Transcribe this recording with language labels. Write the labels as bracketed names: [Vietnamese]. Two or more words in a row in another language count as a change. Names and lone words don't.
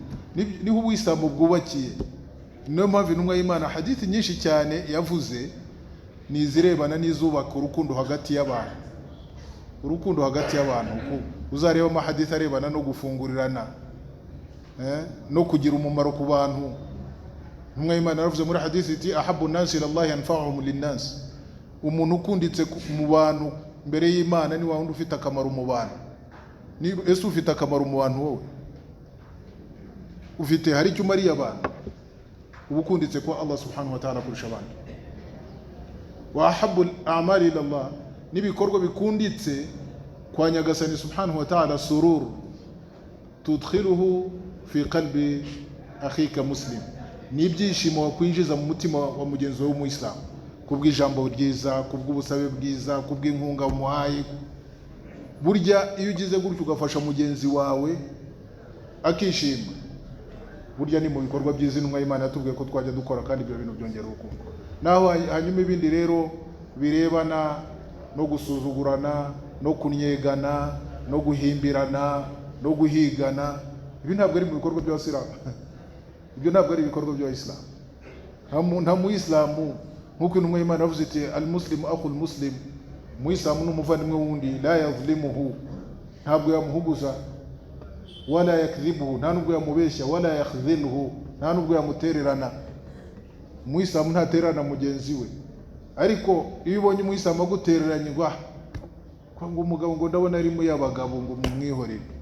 [Kinyarwanda] Niho uwisilamu bwubakiye. Niyo mpamvu intumwa y'Imana hadithi nyinshi cyane yavuze ni izirebana n'izubaka urukundo hagati y'abantu. Urukundo hagati y'abantu uzareba amahadithi arebana no gufungurirana, no kugira umumaro ku bantu. Intumwa y'Imana yaravuze muri hadithi iti [Arabic] أحب الناس إلى الله أنفعهم للناس. [Kinyarwanda] Umuntu ukunditse mu bantu mbere y'Imana ni wa wundi ufite akamaro mu bantu. Ni ese ufite akamaro mu bantu wowe? Ufite hari icyo umariye abantu? Ubukunditse kwa Allah [Arabic] سبحانه وتعالى [Kinyarwanda] kurusha abandi. [Arabic] وأحب الأعمال إلى الله, [Kinyarwanda] nibikorwa bikunditse kwa Nyagasani [Arabic] سبحانه وتعالى سرور تدخله في قلب أخيك مسلم. [Kinyarwanda] Nibyishimo wakwinjiza mu mutima wa mugenzi wawe w'Umuislamu, kubw'ijambo ryiza, kubw'ubusabe bwiza, kubw'inkunga umuhaye. Burya iyo ugize gutyo ugafasha mugenzi wawe akishima, burya ni mu bikorwa byiza intumwa y'Imana yatubwiye ko twajya dukora, kandi ibyo bintu byongera urukundo. Naho hanyuma ibindi rero birebana no gusuzugurana, no kunyegana, no guhimbirana, no guhigana, ibi ntabwo ari mu bikorwa by'Abasilamu. Ibyo ntabwo ari ibikorwa by'Abasilamu. Nta Muislamu, nk'uko intumwa y'Imana yavuze iti [Arabic] المسلم أخو المسلم, [Kinyarwanda] Muislamu n'umuvandimwe wundi, [Arabic] لا يظلمه, [Kinyarwanda] ntabwo yamuhuguza, [Arabic] ولا يكذبه, [Kinyarwanda] nta nubwo yamubeshya, [Arabic] ولا يخذله, [Kinyarwanda] nta nubwo yamutererana. Muislamu ntatererana mugenzi we. Ariko iyo ubonye Muislamu agutereranye, ngo umugabo ngo ndabona arimo y'abagabo ngo mumwihorere.